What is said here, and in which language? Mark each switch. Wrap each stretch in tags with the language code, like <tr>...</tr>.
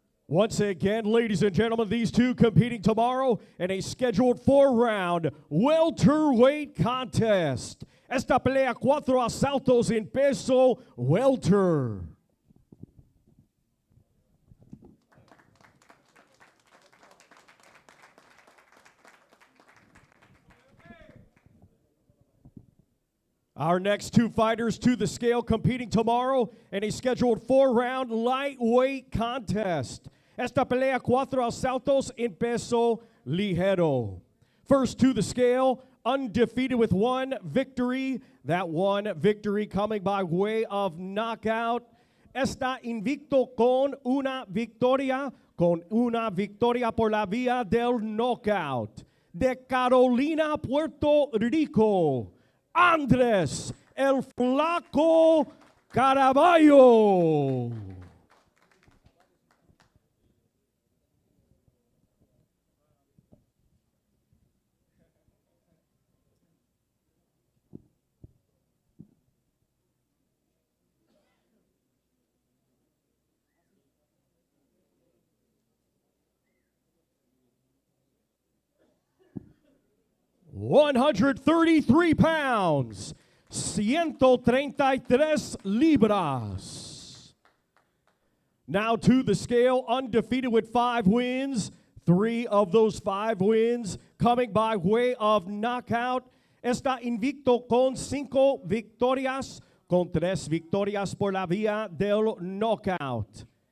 <en>Once again, ladies and gentlemen, these two competing tomorrow in a scheduled 4-round welterweight contest.</en> <es>Esta pelea 4 asaltos en peso welter.</es> <en>Our next 2 fighters to the scale competing tomorrow in a scheduled 4-round lightweight contest.</en> <es>Esta pelea 4 asaltos en peso ligero.</es> <en>First to the scale, undefeated with 1 victory. That 1 victory coming by way of knockout.</en> <es>Está invicto con una victoria por la vía del knockout. De Carolina, Puerto Rico, Andrés el Flaco Caraballo.</es> <en>$133 pounds, 133 libras. Now to the scale, undefeated with 5 wins. 3 of those 5 wins coming by way of knockout.</en> <es>Está invicto con 5 victorias, con 3 victorias por la vía del knockout.</es>